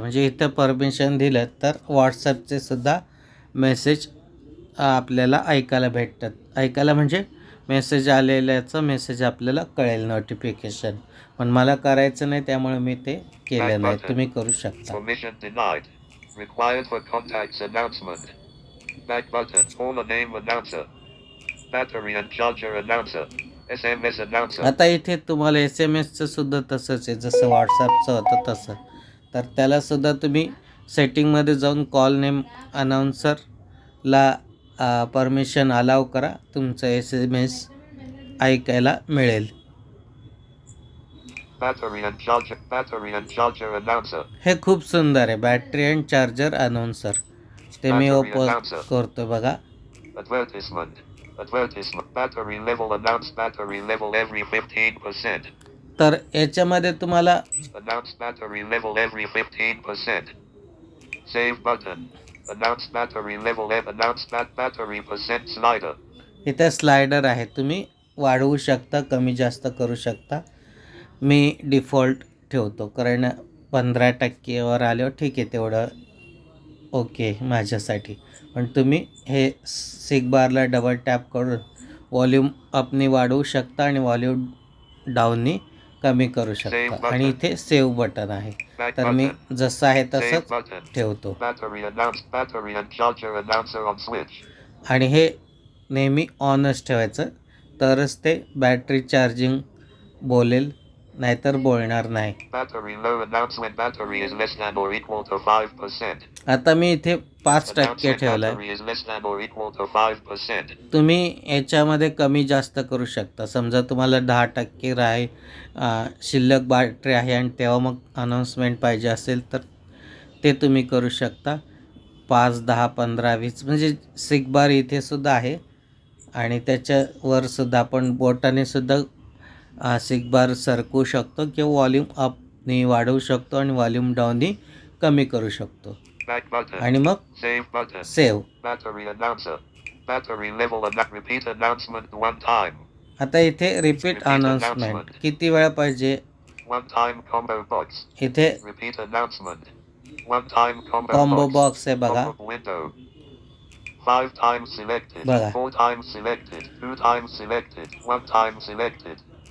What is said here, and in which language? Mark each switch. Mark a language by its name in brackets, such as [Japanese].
[Marathi] म्हणजे इथं परमिशन दिलं तर व्हॉट्सअपचे सुद्धा मेसेज आपल्याला ऐकायला भेटतात. ऐकायला म्हणजे मेसेज आलेल्याचं मेसेज आपल्याला कळेल, नोटिफिकेशन. पण मला करायचं नाही, त्यामुळे मी ते केलं नाही. तुम्ही करू शकता. [English] Permission denied. Required for contacts announcement. Back button. Call a name announcer. Battery and charger announcer. SMS announcer. [Marathi] आता इथे तुम्हाला SMS सुद्धा तसंच आहे, जसं व्हॉट्सअपचं होतं तसं. तर त्यालासुद्धा तुम्ही सेटिंगमध्ये जाऊन कॉल नेम अनाउन्सरला परमिशन अलाव करा, तुमचं SMS ऐकायला मिळेल. [English] Battery and charger announcer. [Marathi] हे खूप सुंदर आहे, बॅटरी अँड चार्जर अनाउन्सर. ते मी ओपन करतो बघा. [English] Advertisement. Battery level announced. Battery level every 15%. [Marathi] तर याच्यामध्ये तुम्हाला [English] Announce battery level every 15%. Save button. Announce battery level. Announce battery percent slider. [Marathi] इथे स्लायडर आहे, तुम्ही वाढवू शकता, कमी जास्त करू शकता. मी डिफॉल्ट ठेवतो, कारण 15%वर आल्यावर ठीक आहे, तेवढं ओके माझ्यासाठी. पण तुम्ही हे सिग बारला डबल टॅप करून व्हॉल्यूम अपनी वाढवू शकता आणि व्हॉल्यूम डाऊननी कमी करू शकता. आणि इथे सेव्ह बटन आहे, तर मी जसं आहे तसंच ठेवतो. [English] Battery and charger announcer on switch. [Marathi] आणि हे नेहमी ऑनच ठेवायचं, तरच ते बॅटरी चार्जिंग बोलेल, नाहीतर बोलणार नाही. [English] Battery low announce when battery is less than or equal to 5%. [Marathi] आता मी इथे 5% [English] Announce when [Marathi] ठेवलं आहे. [English] battery is less than or equal to 5%. [Marathi] तुम्ही याच्यामध्ये कमी जास्त करू शकता. समजा तुम्हाला 10% शिल्लक बॅटरी आहे आणि तेव्हा मग अनाऊन्समेंट पाहिजे असेल तर ते तुम्ही करू शकता. 5, 10, 15, 20 म्हणजे सिग बार इथे सुद्धा आहे आणि त्याच्यावर सुद्धा आपण बोटाने सुद्धा सिग बार सरकवू शकतो किंवा व्हॉल्यूम अपनी वाढवू शकतो आणि व्हॉल्यूम डाऊननी कमी करू शकतो. [English] Back button. [Marathi] आणि मग [English] Save button. Save. Battery announcer. Battery level repeat announcement one time. [Marathi] आता इथे रिपीट अनाउन्समेंट किती वेळा पाहिजे. [English] One time combo box. [Marathi] इथे [English] Repeat announcement. One time combo combo box. [Marathi] Box आहे बघा. [English] Pop-up window. 5 times selected. [Marathi] बघा. [English] 4 times selected. 2 times selected. 1 time selected.